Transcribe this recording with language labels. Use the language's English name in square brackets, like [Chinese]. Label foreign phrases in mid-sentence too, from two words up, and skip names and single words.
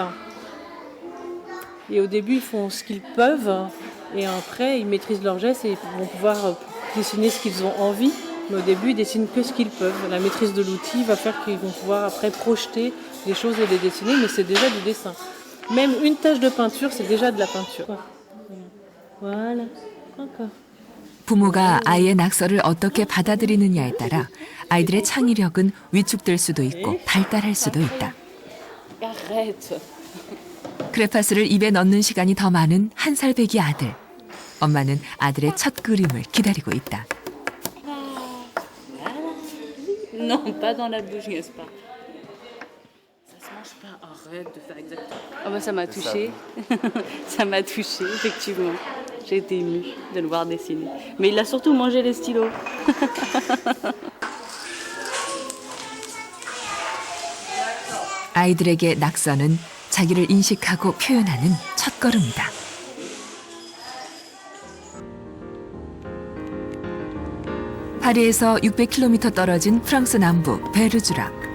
[French] Et au début, ils font ce qu'ils peuvent et après, ils maîtrisent leurs gestes et ils vont pouvoir dessiner ce qu'ils ont envie. Mais au début, ils dessinent que ce qu'ils peuvent. La maîtrise de l'outil va faire qu'ils vont pouvoir après projeter les choses et les dessiner, mais c'est déjà du dessin. Même une tache de peinture, c'est déjà de la peinture. Voilà. Encore. [Korean] 부모가 아이의 낙서를 어떻게 받아들이느냐에 따라 아이들의 창의력은 위축될 수도 있고 발달할 수도 있다. 크레파스를 입에 넣는 시간이 더 많은 1살 배기 아들. 엄마는 아들의 첫 그림을 기다리고 있다. [French] Non, pas dans la bouche, n'est-ce pas? correct de faire exactement. Ah bah ça m'a touchée. Ça m'a touchée, effectivement. J'ai été émue de le voir dessiner. Mais il a surtout mangé les stylos. [Korean] 아이들에게 낙서는 자기를 인식하고 표현하는 첫걸음이다. 파리에서 600km 떨어진 프랑스 남부 베르주락.